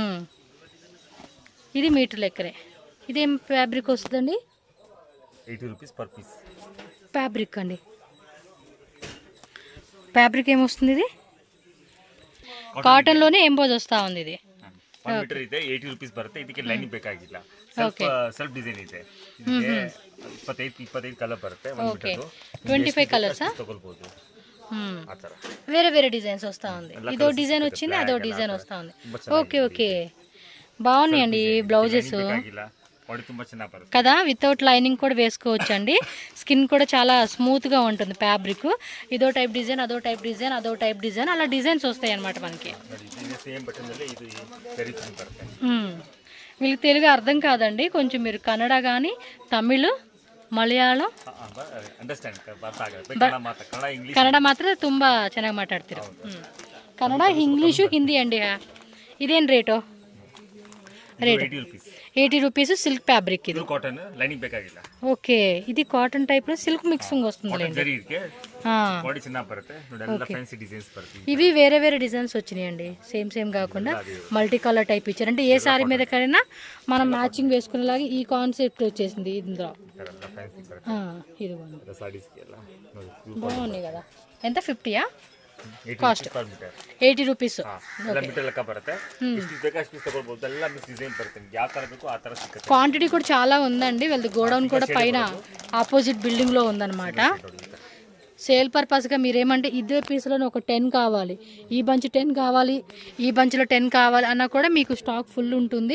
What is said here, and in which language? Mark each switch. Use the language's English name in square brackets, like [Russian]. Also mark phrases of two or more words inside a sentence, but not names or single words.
[Telugu] ఇది మీటర్ లెక్కనే. ఇదేం ఫ్యాబ్రిక్ వస్తుందండి? [English] 80 rupees per piece. [Telugu] ఫ్యాబ్రిక్ అండి, ఫ్యాబ్రిక్ ఏమొస్తుంది? ఇది కాటన్లోనే ఎంబోజ్ వస్తూ ఉంది. ఇది [Kannada] 1 మీటర్ ಇದೆ, 80 ರೂಪೀಸ್ ಬರುತ್ತೆ. ಇದಕ್ಕೆ ಲೈನಿಂಗ್ ಬೇಕಾಗಿಲ್ಲ, [English] self design [Kannada] ಇದೆ. ಇದಕ್ಕೆ 25 ಕಲರ್ ಬರುತ್ತೆ. 1 ಮೀಟರ್ [Telugu] 25 కలర్సా [Kannada] ತಗೊಳ್ಬಹುದು. ಆ ಥರ [Telugu] వేరే వేరే డిజైన్స్ వస్తూ ఉంది. ఇదో డిజైన్ వచ్చింది, అదో డిజైన్ వస్తూ ఉంది. [English] okay okay, [Telugu] బాగున్నాయండి ఈ బ్లౌజెస్ కదా. [English] without lining [Telugu] కూడా వేసుకోవచ్చు అండి. స్కిన్ కూడా చాలా స్మూత్గా ఉంటుంది ఫ్యాబ్రిక్. ఇదో [English] type design, [Telugu] అదో [English] type design, [Telugu] అదో [English] type design, [Telugu] అలా డిజైన్స్ వస్తాయి అన్నమాట మనకి. వీళ్ళకి తెలుగు అర్థం కాదండి, కొంచెం మీరు కన్నడ కానీ, తమిళ్, [Kannada] ಮಲಯಾಳಂ, ಕನ್ನಡ ಮಾತ್ರ ತುಂಬ ಚೆನ್ನಾಗಿ ಮಾತಾಡ್ತೀರಾ. ಕನ್ನಡ, ಇಂಗ್ಲೀಷು, ಹಿಂದಿ ಅಂడి. ಇದೇನು ರೇಟು? [English] rate 80 rupees. silk fabric [Telugu] ఇది. [English] cotton lining [Kannada] ಬೇಕಾಗಿಲ್ಲ. [Telugu] ఓకే, ఇది [English] cotton type [Telugu] లో [English] silk mixing [Telugu] వస్తుంది. ఇవి వేరే వేరే డిజైన్స్ వచ్చినాయండి, సేమ్ కాకుండా [English] multi colour type [Telugu] ఇచ్చారు. అంటే ఏ సారీ మీద కైనా మనం మ్యాచింగ్ వేసుకునేలాగా ఈ కాన్సెప్ట్ వచ్చేసింది ఇందులో. ఇది బాగున్నాయి కదా. ఎంత? 50యా? [English] cost 80 rupees. [Telugu] క్వాంటిటీ కూడా చాలా ఉందండి. వీళ్ళది గోడౌన్ కూడా పైన [English] opposite building [Telugu] లో ఉందన్నమాట. సేల్ పర్పస్గా మీరేమంటే ఇదే పీస్లోనే ఒక 10 కావాలి, ఈ బంచ్ 10 కావాలి, ఈ బంచ్లో 10 కావాలి అన్నా కూడా మీకు [English] stock full [Telugu] ఉంటుంది.